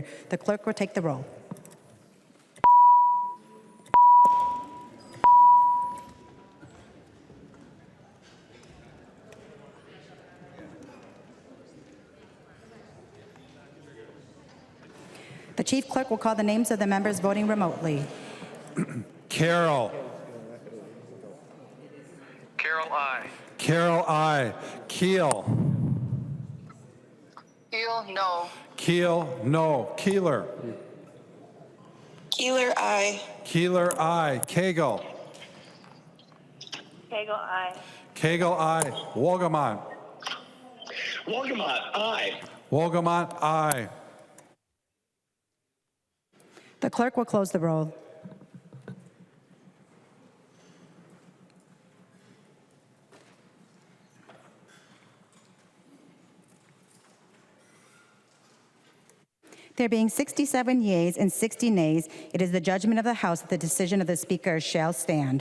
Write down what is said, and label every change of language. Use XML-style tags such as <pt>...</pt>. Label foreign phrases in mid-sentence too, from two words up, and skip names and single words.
<en>The clerk will take the roll. The Chief Clerk will call the names of the members voting remotely. Carol. Carol, I. Carol, I. Keel. Keel, no. Keel, no. Keeler. Keeler, I. Keeler, I. Cagle. Kegel, I. Cagle, I. Wogamont. Wogamont, I. Wogamont, I. The clerk will close the roll. There being 67 yeas and 60 nays, it is the judgment of the House that the decision of the Speaker shall stand.</en>